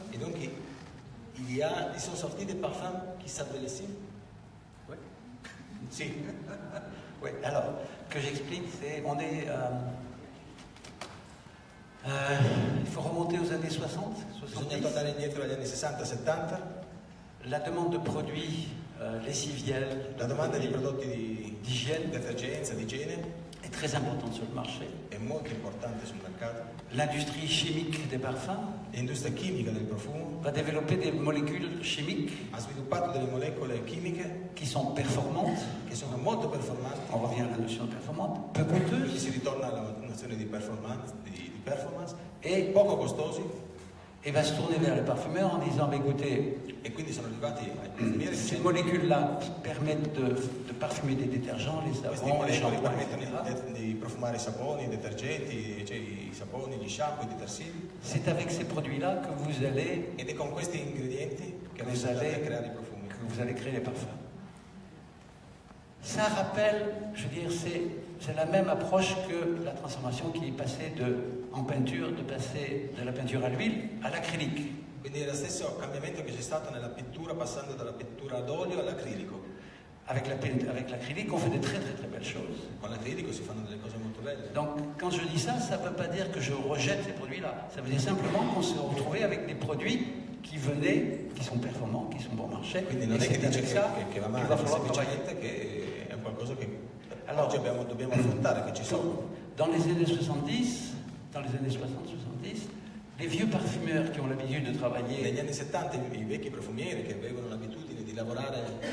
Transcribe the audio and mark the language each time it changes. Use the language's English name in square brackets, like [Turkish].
[French] Et donc, ils sont sortis des parfums qui s'appellent ici. Oui. Si. Oui, alors, que j'explique, c'est, il faut remonter aux années 60, 70. [Italian] Bisogna tornare indietro agli anni 60-70. [French] La demande de produits lessiviels, [Italian] la domanda di prodotti [French] d'hygiène, [Italian] detergenza, di igiene [French] est très importante sur le marché. [Italian] È molto importante sul mercato. [French] L'industrie chimique des parfums, [Italian] l'industria chimica del profumo, [French] va développer des molécules chimiques, [Italian] ha sviluppato delle molecole chimiche [French] qui sont performantes, [Italian] che sono molto performanti. [French] On revient à la notion de performante, peu coûteuses. [Italian] Quindi si ritorna alla nozione di performance, et poco costosi. [French] Et va se tourner vers les parfumeurs en disant, mais écoutez, [Italian] e quindi sono arrivati ai parfumieri. [French] Ces molécules-là permettent de parfumer des détergents, les savons, les shampoings, [Italian] permettono di profumare i saponi, i detergenti, cioè i saponi, gli shampoo, i detersivi. [French] C'est avec ces produits-là que vous allez, [Italian] ed è con questi ingredienti che [French] vous allez [Italian] creare i profumi. [French] Que vous allez créer les parfums. Ça rappelle, je veux dire, c'est la même approche que la transformation qui est passée en peinture, de passer de la peinture à l'huile à l'acrylique. [Italian] Quindi è lo stesso cambiamento che c'è stato nella pittura, passando dalla pittura ad olio all'acrilico. [French] Avec l'acrylique, on fait de très belles choses. [Italian] Con l'acrilico si fanno delle cose molto belle. [French] Donc, quand je dis ça, ça ne veut pas dire que je rejette ces produits-là. Ça veut dire simplement qu'on s'est retrouvé avec des produits qui sont performants, qui sont bon marché. [Italian] Quindi non è che dice che va male, semplicemente che è qualcosa che oggi dobbiamo affrontare, che ci sono. [French] Dans les années 70, dans les années 60-70, les vieux parfumeurs qui ont l'habitude de travailler [Italian] negli anni 70 i vecchi profumieri che avevano l'abitudine di lavorare